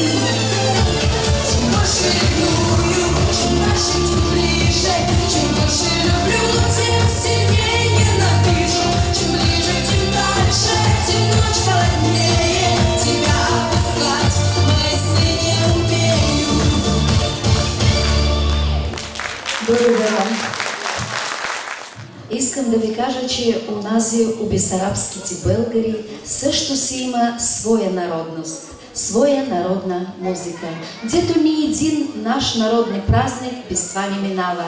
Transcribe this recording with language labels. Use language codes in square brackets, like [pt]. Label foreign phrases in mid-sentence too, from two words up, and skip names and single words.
[ru] Чем больше ревную, чем дальше, тем ближе, чем больше люблю, тем сильнее ненавижу. Чем ближе, тем дальше, тем ночь холоднее тебя опускать в мои сны не умею. [bg] Благодаря. Искам да ви кажа, че унази у бесарабските българи също си има своя народност, своя народна музика. Дето ни един наш народни празник без това не минава.